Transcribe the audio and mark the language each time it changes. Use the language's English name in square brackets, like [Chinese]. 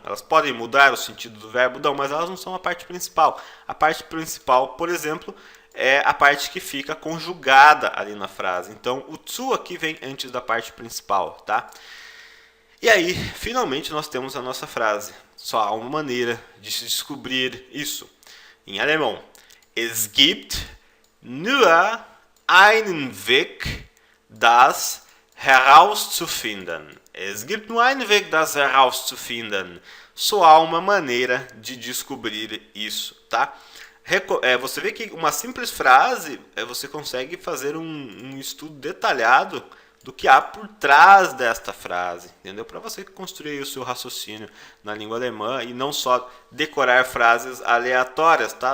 [Portuguese] Elas podem mudar o sentido do verbo? Dão, mas elas não são a parte principal. A parte principal, por exemplo, é a parte que fica conjugada ali na frase. Então, o zu aqui vem antes da parte principal, tá? E aí, finalmente, nós temos a nossa frase. Só há uma maneira de se descobrir isso. [German] Em alemão, es gibt nur einen Weg, das herauszufinden. Es gibt nur einen Weg, das herauszufinden. [Portuguese] Só há uma maneira de descobrir isso, tá? Você vê que uma simples frase, você consegue fazer um estudo detalhado do que há por trás desta frase, entendeu? Para você construir o seu raciocínio na língua alemã e não só decorar frases aleatórias, tá?